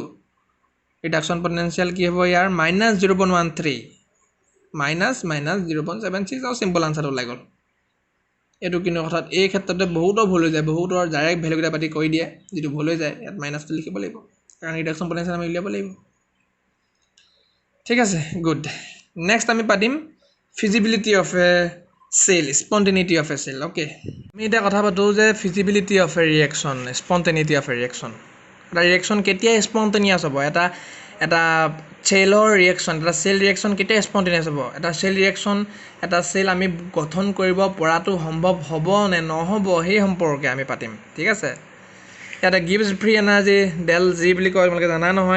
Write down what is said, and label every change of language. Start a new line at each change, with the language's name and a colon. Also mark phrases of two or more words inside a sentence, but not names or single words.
English: reduction potential
Assamese: কি হ'ব ইয়াৰ, মাইনাছ 0.13, মাইনাছ 0.76, আৰু
English: simple answer
Assamese: ওলাই গ'ল। এইটো কিন্তু কথাত এই ক্ষেত্ৰতে বহুতৰ ভুল হৈ যায়, বহুতৰ ডাইৰেক্ট ভেলুকেইটা পাতি কৰি দিয়ে, যিটো ভুল হৈ যায়। ইয়াত মাইনাছটো লিখিব লাগিব, কাৰণ
English: reduction potential
Assamese: আমি উলিয়াব লাগিব। ঠিক আছে,
English: good next
Assamese: আমি পাতিম
English: feasibility of a cell, spontaneity of a cell. Okay,
Assamese: আমি এটা কথা পাতো যে
English: feasibility of a reaction, spontaneity of a reaction.
Assamese: এটা ৰিয়েকশ্যন কেতিয়া স্পণ্টেনিয়াছ হ'ব, এটা চেলৰ ৰিয়েকশ্যন, এটা
English: cell reaction
Assamese: কেতিয়া স্পণ্টেনিয়াছ হ'ব, এটা
English: cell reaction,
Assamese: এটা চেল আমি গঠন কৰিব পৰাটো সম্ভৱ হ'ব নে নহ'ব সেই সম্পৰ্কে আমি পাতিম। ঠিক আছে, ইয়াতে
English: Gibbs free energy del G
Assamese: বুলি কয়, তোমালোকে জানা নহয়।